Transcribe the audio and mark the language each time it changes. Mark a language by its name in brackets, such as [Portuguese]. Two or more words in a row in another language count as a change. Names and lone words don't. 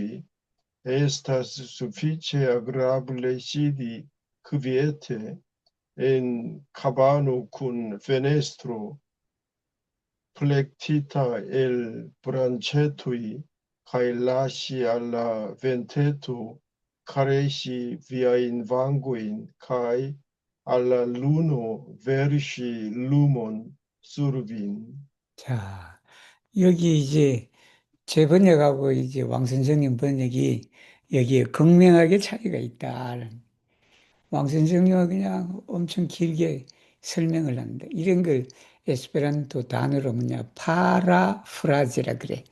[Esperanto] Estas sufiĉe agrable sidi kviete en cabano kun fenestro plektita el branchetoj kaj lasi al la venteto karesi viajn vangojn kaj al la luno verŝi lumon sur vin. [Korean] 자, 여기 이제 제 번역하고 이제 왕 선생님 번역이 여기에 극명하게 차이가 있다. 왕 선생님은 그냥 엄청 길게 설명을 한다. 이런 걸 에스페란토 단어로 파라프라지라 그래.